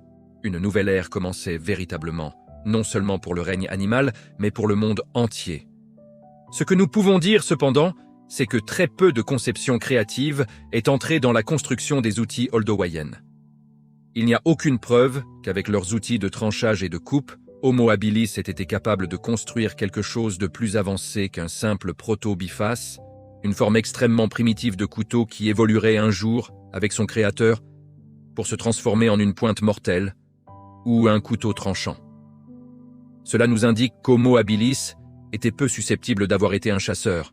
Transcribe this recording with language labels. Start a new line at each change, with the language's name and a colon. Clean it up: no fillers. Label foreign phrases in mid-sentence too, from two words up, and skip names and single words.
French: Une nouvelle ère commençait véritablement, non seulement pour le règne animal, mais pour le monde entier. Ce que nous pouvons dire cependant, c'est que très peu de conception créative est entrée dans la construction des outils Oldowayen. Il n'y a aucune preuve qu'avec leurs outils de tranchage et de coupe, Homo habilis ait été capable de construire quelque chose de plus avancé qu'un simple proto-biface, une forme extrêmement primitive de couteau qui évoluerait un jour, avec son créateur, pour se transformer en une pointe mortelle ou un couteau tranchant. Cela nous indique qu'Homo habilis était peu susceptible d'avoir été un chasseur.